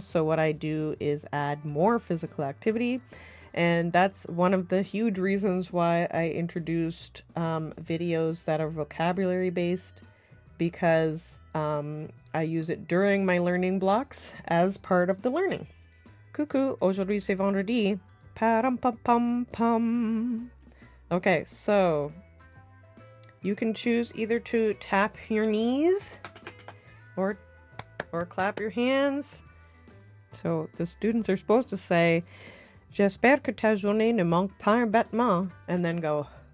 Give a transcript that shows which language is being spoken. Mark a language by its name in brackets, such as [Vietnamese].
[English] So what I do is add more physical activity. And that's one of the huge reasons why I introduced videos that are vocabulary based, because I use it during my learning blocks as part of the learning. [French] Coucou, aujourd'hui c'est vendredi. Param pam pam pam. [English] Okay, so you can choose either to tap your knees or clap your hands. So the students are supposed to say, [French] j'espère que ta journée ne manque pas un battement, [English] and then go.